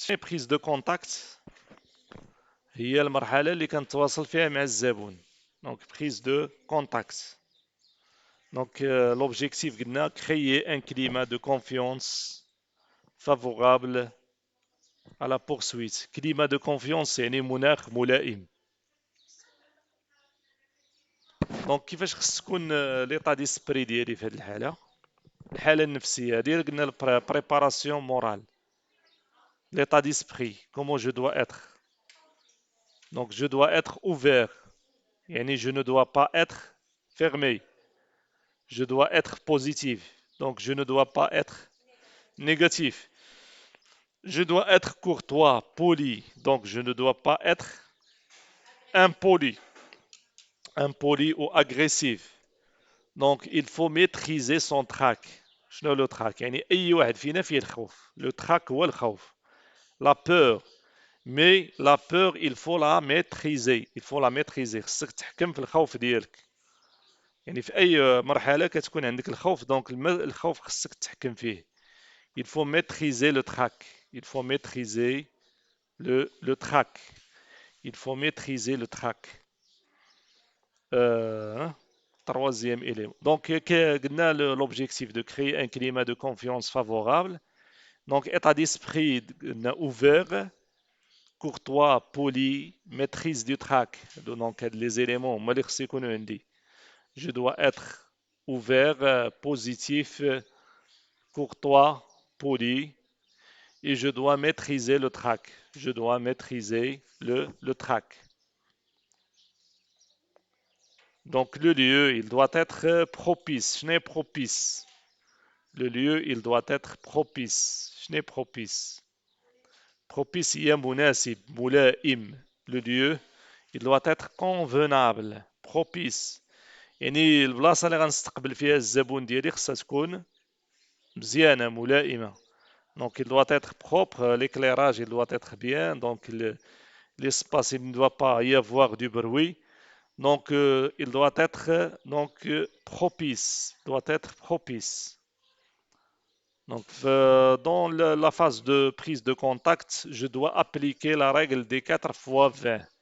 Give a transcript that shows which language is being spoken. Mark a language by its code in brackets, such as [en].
[ar] شنو بريز دو كونتاكت؟ هي المرحلة اللي كنتواصل فيها مع الزبون. دونك بريز دو كونتاكت. [fr] دونك لوبجيكتيف قلنا créer un climat de confiance favorable à la poursuite. climat de confiance [ar] يعني مناخ ملائم. دونك كيفاش خص تكون ليطا ديسبري ديالي في هذه الحالة؟ الحالة النفسية ديال قلنا البريباراسيون مورال. [fr] l'état d'esprit, comment je dois être. Donc je dois être ouvert, yani je ne dois pas être fermé. Je dois être positif, donc je ne dois pas être négatif. Je dois être courtois, poli, donc je ne dois pas être impoli, impoli ou agressif. Donc il faut maîtriser son trac. [ar] شنو لو trac؟ يعني أي واحد فينا فيه الخوف. Le trac هو الخوف. [fr] La peur. Mais la peur, il faut la maîtriser. Il faut la maîtriser. [ar] خصك تحكم في الخوف ديالك. يعني في أي مرحلة كتكون عندك الخوف، دونك الخوف خصك تحكم فيه. [fr] Il faut maîtriser le trac. Il faut maîtriser le trac. Il faut maîtriser le trac. Troisième élément. Donc, قلنا l'objectif de créer un climat de confiance favorable. Donc, état d'esprit ouvert, courtois, poli, maîtrise du trac. Donc, les éléments, moi, je dois être ouvert, positif, courtois, poli, et je dois maîtriser le trac. Je dois maîtriser le trac. Donc, le lieu, il doit être propice. Je n'ai propice. Le lieu, il doit être propice. Je n'ai propice. Propice, il y a [ar] مناسب, ملائم. [fr] Le lieu, il doit être convenable, propice. [ar] يعني البلاصة اللي غنستقبل فيها الزبون ديالي خصها تكون مزيانة ملائمة. [fr] Donc il doit être propre, l'éclairage il doit être bien, donc l'espace il ne doit pas y avoir du bruit. Donc il doit être propice, doit être propice. Donc dans la phase de prise de contact, je dois appliquer la règle des 4 fois 20.